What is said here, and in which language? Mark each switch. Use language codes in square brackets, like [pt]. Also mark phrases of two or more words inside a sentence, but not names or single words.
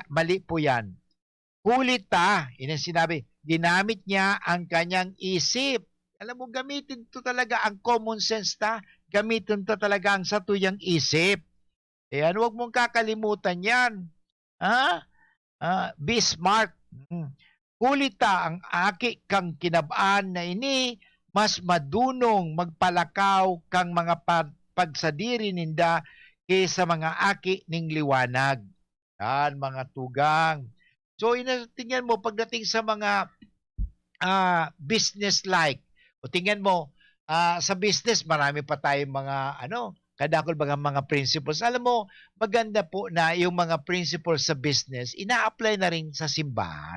[tl] Mali po yan. Hulit yun ang sinabi, ginamit niya ang kanyang isip. Alam mo, gamitin to talaga ang [en] common sense [tl] gamitin to talaga ang satuyang isip. Ayan, huwag mong kakalimutan yan. [en] Be smart. [bik] Hulit ang aki kang kinabaan na ini, mas madunong magpalakaw kang mga pagsadiri ninda kaysa mga aki ning liwanag. Yan, mga tugang. So, [tl] tingnan mo, pagdating sa mga business-like, o tingnan mo, sa business, marami pa tayong mga, kadakol mga principles. Alam mo, maganda po na yung mga principles sa business, ina-apply na rin sa simbahan.